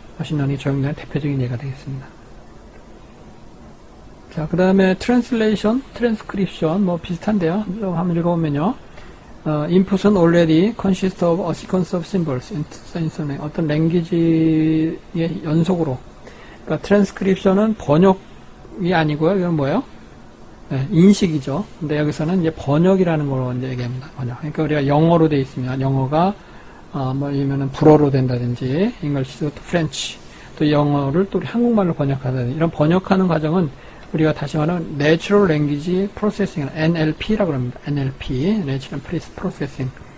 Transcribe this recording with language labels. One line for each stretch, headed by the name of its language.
Korean: 머신러닝이 적용되는 대표적인 예가 되겠습니다. 자, 그 다음에 트랜슬레이션, 트랜스크립션 뭐 비슷한데요. 좀 한번 읽어보면요.
English: input은 already consist of a sequence of symbols.
Korean: 어떤 랭귀지의 연속으로. 그러니까 트랜스크립션은 번역이 아니고요. 이건 뭐예요? 인식이죠. 근데 여기서는 이제 번역이라는 걸 이제 얘기합니다. 번역. 그러니까 우리가 영어로 돼 있으면 영어가 뭐 아니면은 불어로 된다든지,
English: English to French,
Korean: 또 영어를 또 한국말로 번역하다든지, 이런 번역하는 과정은 우리가 다시 말하면 Natural Language Processing, NLP라고 합니다. NLP, Natural Processing.